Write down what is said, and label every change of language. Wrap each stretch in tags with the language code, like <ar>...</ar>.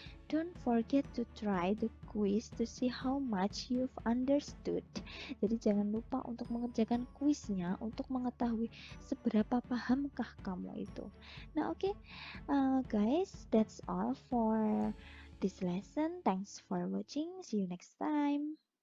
<en>Don't forget to try the quiz to see how much you've understood.</en> <id>Jadi jangan lupa untuk mengerjakan kuisnya untuk mengetahui seberapa pahamkah kamu itu.</id> <en>Nah, oke, guys, that's all for this lesson. Thanks for watching. See you next time.</en>